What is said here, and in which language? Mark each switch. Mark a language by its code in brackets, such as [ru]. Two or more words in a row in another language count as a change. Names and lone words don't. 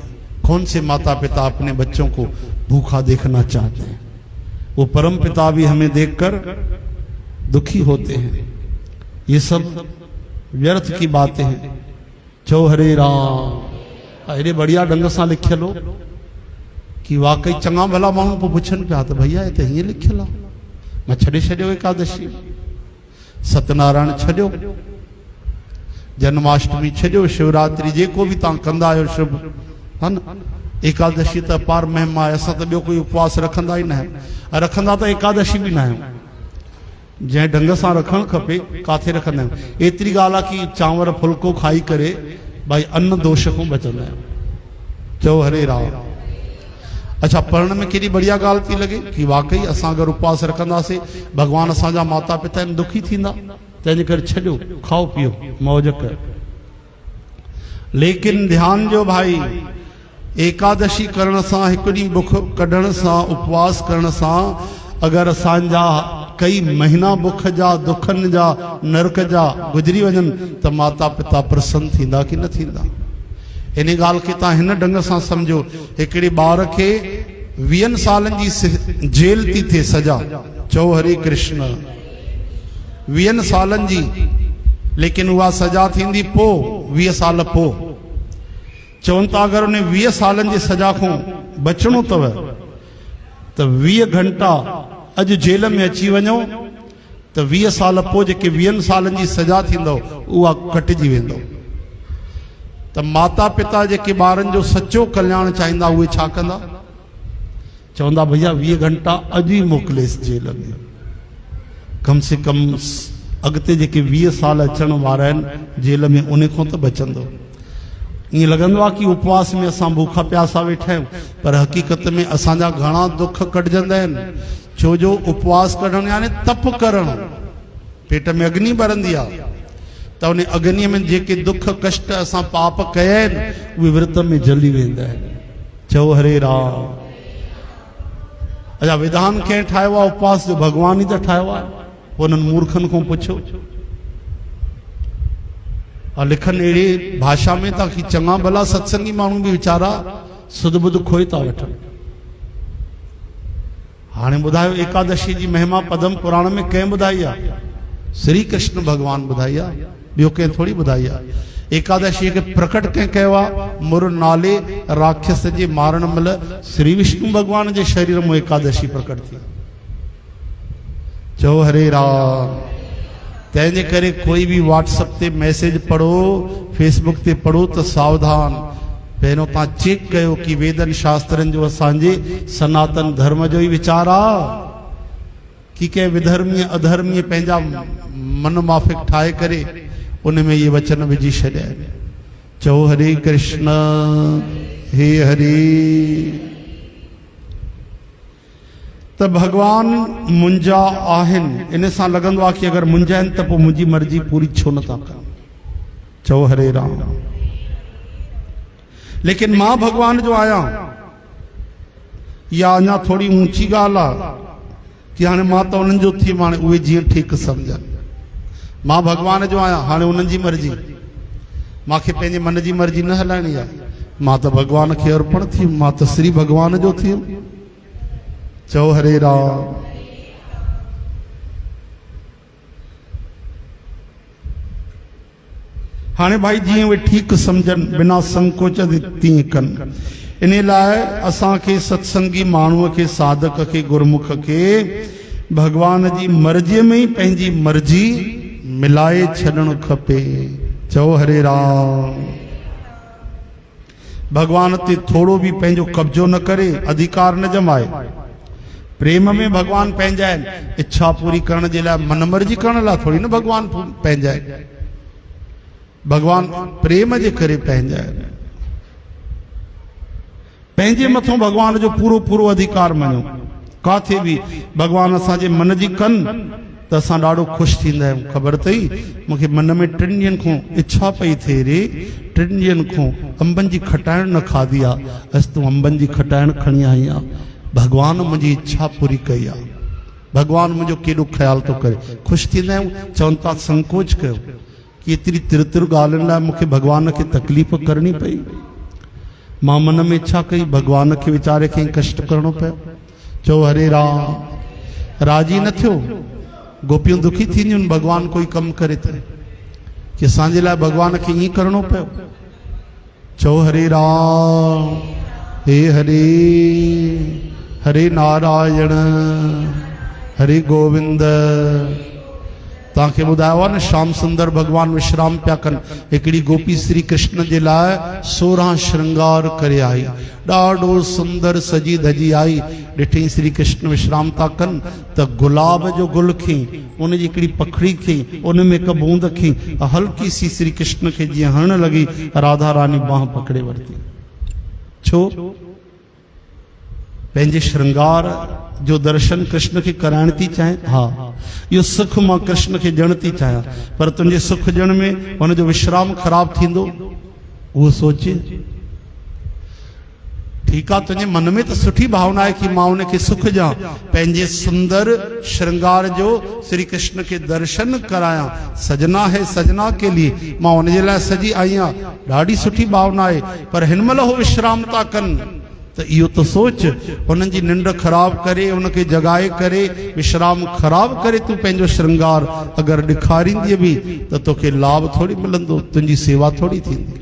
[hi] कौन से माता पिता अपने बच्चों को भूखा देखना चाहते हैं? वो परम पिता भी हमें देखकर दुखी होते हैं। ये सब व्यर्थ की बातें हैं। [sd] चो हरे राम। [hi] अरे बढ़िया ढंग से [sd] लिखियलो कि वाकई चंगा भला माण्हू पोइ पुछनि पिया त [hi] भैया ये तो [sd] हीअं लिखियल आहे। मां छॾे छॾियो एकादशी, सत्यनारायण छॾियो, जन्माष्टमी छॾियो, शिवरात्रि जेको बि तव्हां कंदा आहियो शुभ है न। एकादशी त अपार महिमा आहे। असां त ॿियो कोई उपवास रखंदा ई न आहियूं, रखंदा त एकादशी बि न आहियूं। जंहिं ढंग सां रखणु खपे काथे रखंदा आहियूं। एतिरी ॻाल्हि आहे कि चांवर फुल्को खाई करे भाई अन्न दोष खां बचंदा आहियूं। चओ हरे राम। अच्छा, [hi] पढ़ने में [sd] केॾी बढ़िया ॻाल्हि थी लॻे कि वाकई असां अगरि उपवास रखंदासीं भगवान असांजा माता पिता आहिनि, दुखी थींदा। तंहिंजे करे छॾियो, [hi] खाओ पीओ मौज कर। [sd] लेकिन ध्यान ॾियो भाई, एकादशी करण सां, हिकु ॾींहुं बुख कढण सां, उपवास करण सां अगरि असांजा कई महीना बुख जा, दुखनि जा, नरक जा गुजरी वञनि त माता पिता प्रसन्न थींदा कि न थींदा? इन ॻाल्हि खे तव्हां हिन ढंग सां सम्झो। हिकिड़े ॿार खे 20 सालनि जी जेल थी थिए सजा। चओ हरे कृष्ण। 20 सालनि जी, लेकिन उहा सजा थींदी पोइ 20 साल पोइ। चवनि था अगरि उन 20 सालनि जी सजा खां बचणो अथव त 20 घंटा अॼु जेल में अची वञो त 20 साल पोइ जेके 20 सालनि जी सजा थींदव उहा कटिजी वेंदव। त माता पिता जेके ॿारनि जो सचो कल्याण चाहींदा उहे छा कंदा? चवंदा भैया 20 घंटा अॼु ई मोकिलेसि जेल में, [hi] कम से कम [sd] अॻिते जेके 20 साल अचण वारा आहिनि जेल में उन खां त बचंदो। ईअं लॻंदो आहे कि उपवास में असां भूखा प्यासा वेठा आहियूं, पर हक़ीक़त में असांजा घणा दुख कटिजंदा आहिनि। छो जो उपवास कढणु यानी तप करणु, पेट में अग्नि ॿरंदी आहे त उन अग्नीअ में जेके दुख कष्ट असां पाप कया आहिनि उहे विर्त में जली वेंदा आहिनि। चओ हरे राम। अच्छा, विधान कंहिं ठाहियो आहे उपवास जो? भगवान ई त ठाहियो आहे। पोइ उन्हनि मूर्खनि खां पुछो। लिखनि अहिड़ी भाषा में था कि चङा भला सत्संगी माण्हू बि वीचारा सुध बुध खोए था वठनि। हाणे ॿुधायो, एकादशी जी महिमा पद्म पुराण में कंहिं ॿुधाई आहे? श्री कृष्ण भगवान ॿुधाई आहे, ॿियो कंहिं थोरी ॿुधाई आहे। एकादशी खे प्रकट कंहिं कयो आहे? मुर नाले राक्षस जे मारण महिल श्री विष्णु भगवान जे शरीर में एकादशी प्रकट थी। चओ हरे राम। तंहिंजे करे कोई भी व्हाट्सएप ते मैसेज पढ़ो, फेसबुक ते पढ़ो त सावधान। पहिरों तव्हां चेक कयो कि वेदन शास्त्रनि जो असांजे सनातन धर्म जो ई वीचार आहे कि कंहिं विधर्मीय अधर्मीय पंहिंजा मन माफ़िक ठाहे करे उन में ये वचन विझी छॾिया आहिनि। चओ हरे कृष्ण। हे हरे। त भगवान मुंहिंजा आहिनि, इन सां लॻंदो आहे कि अगरि मुंहिंजा आहिनि त पोइ मुंहिंजी मर्ज़ी पूरी छो नथा कनि। चओ हरे राम। लेकिन मां भगवान जो आहियां, या अञा थोड़ी ऊंची ॻाल्हि आहे कि हाणे मां त उन्हनि जो थी, हाणे उहे जीअं ठीकु सम्झनि। मां भगवान जो आहियां, हाणे उन्हनि जी मर्ज़ी। मूंखे पंहिंजे मन जी मर्ज़ी न हलाइणी आहे। मां त भगवान खे अर्पण थी, मां त श्री भगवान जो थी। चओ हरे राम। हाणे भाई जीअं उहे ठीकु सम्झनि, बिना संकोच तीअं कनि। इन लाइ असांखे सत्संगी माण्हूअ खे, साधक खे, गुरमुख खे भगवान जी मर्ज़ीअ में ई पंहिंजी मर्ज़ी मिलाए छॾणु खपे। चओ हरे राम। भगवान ते थोड़ो भी पंहिंजो कब्जो न करे, अधिकार न जमाए। प्रेम में भगवान पंहिंजा आहिनि। इच्छा पूरी करण जे लाइ, मन मर्जी करण लाइ थोड़ी न भगवान पंहिंजा आहिनि। भगवान प्रेम जे करे पंहिंजा आहिनि। पंहिंजे मथों भगवान जो पूरो पूरो अधिकार मञो। काथे भी भगवान असांजे मन जी कनि त असां ॾाढो ख़ुशि थींदा आहियूं। ख़बर अथई, मूंखे मन में 3 ॾींहंनि खां इच्छा पई थिए रे, 3 ॾींहंनि खां अंबनि जी खटाइण न खाधी आहे। अॼु तूं अंबनि जी खटाइण खणी आई आहे। भगवान मुंहिंजी इच्छा पूरी कई आहे। भगवान मुझे केॾो ख्याल तो करे। खुश थींदा आहियूं, चवनि था संकोच कयो कि एतिरी तिर ॻाल्हियुनि लाइ मूंखे भगवान खे तकलीफ़ करणी पई। मां मन में इच्छा कई, भगवान के वीचारे खे कष्ट करणो पियो। चओ हरे राम, राजी न थियो। गोपियूं दुखी थींदियूं, भगवान कोई कम करे त कि असांजे लाइ भगवान खे ईअं करणो पियो। चओ हरे राम, हे हरे, हरे नारायण, हरे गोविंद। तव्हांखे ॿुधायो आहे न, श्याम सुंदर भगवान विश्राम पिया कनि। हिकिड़ी गोपी श्री कृष्ण जे लाइ 16 श्रृंगार करे आई, ॾाढो सुंदर सजी धजी आई। ॾिठई श्री कृष्ण विश्राम था कनि त गुलाब जो गुल खी, उन जी हिकिड़ी पखड़ी खी, उन में हिकु बूंद खी, [hi] हल्की सी [sd] श्री कृष्ण खे जीअं हणण लॻी, राधा रानी बाह पकड़े वरिती। छो? पंहिंजे श्रृंगार जो दर्शन कृष्ण खे कराइण थी चाहे। हा, इहो सुख मां कृष्ण खे ॾियण थी चाहियां, पर तुंहिंजे सुख ॾियण में हुनजो विश्राम ख़राब थींदो, उहो सोचे। ठीकु आहे, तुंहिंजे मन में त सुठी भावना आहे कि मां उनखे सुख ॾियां, पंहिंजे सुंदर श्रृंगार जो श्री कृष्ण के दर्शन करायां। [hi] सजना है सजना के लिए, [sd] मां उनजे लाइ सजी आई आहियां, ॾाढी सुठी भावना आहे। पर हिन महिल हो विश्राम था कनि त इहो त सोच, हुननि जी निंड ख़राब करे, उनखे जगाए करे, विश्राम ख़राब करे तूं पंहिंजो श्रृंगार अगरि ॾेखारींदीअ बि त तोखे लाभ थोड़ी मिलंदो, तुंहिंजी सेवा थोड़ी थींदी।